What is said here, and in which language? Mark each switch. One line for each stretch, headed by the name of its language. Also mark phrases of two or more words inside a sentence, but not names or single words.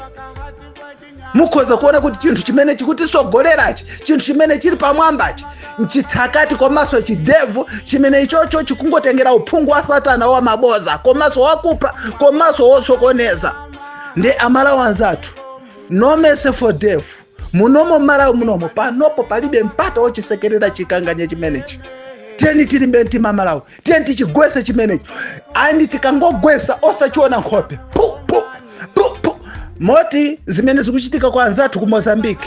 Nyanja: Mukhoza kuona kuti chinthu chimene chikutisogolerachi chinthu chimene chili pamwambachi nchithakati komanso chidevu chimene ichocho chikungotengera uphungu wa satana wa maboza komanso wakupha komanso wosokoneza. Ndi Amalawi anzathu
English: no mercy for death.
Nyanja: Munomo Malawi munomo panopo palibe mpata wochisekerera chikanganya chimenechi. Tiyeni tilimbe mtima Malawi, tiyeni tichigwese chimenechi andi tikangogwesa osachiona nkhope moti zimene zikuchitika kwa anzathu ku Mozambique.